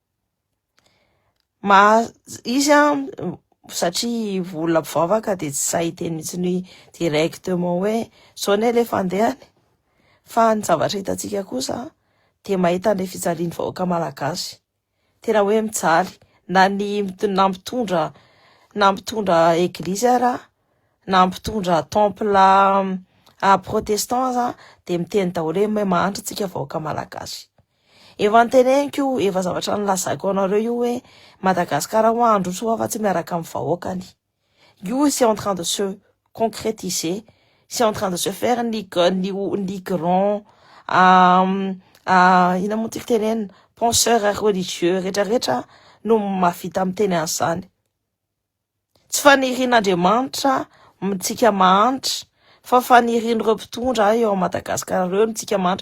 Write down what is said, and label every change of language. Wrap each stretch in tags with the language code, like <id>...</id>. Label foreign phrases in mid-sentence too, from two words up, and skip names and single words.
<mg>Izy satria olona mpivavaka dia tsy sahiteny mihitsy ny directement hoe zao ne le fandehany, fa ny zavatra hitantsika kosa dia mahita ny fijaliany vahoaka malagasy tena hoe mijaly na mitondra eglizy ara na mitondra</mg> <fr>temple protestant</fr> <mg>dia miteny daholo hoe mahantra tsika vahoaka malagasy. Efa niteneniko, efa zavatra nilazako anareo io hoe Madagasikara ho andro ho afa-tsy miaraka amin'ny vahoakany.</mg> <fr>Io c'est en train de se concrétiser, c'est en train de se faire ny grand</fr> <mg>ina moa tiako tenenina</mg> <fr>penseur religieux</fr> <mg>rehetrarehetra no mahavita miteny an'izany. Tsy fanirian'Andriamanitra tsika mahantra, fa fanirian'ireo mpitondra eo Madagasikara reo ny tsika mahantra.</mg>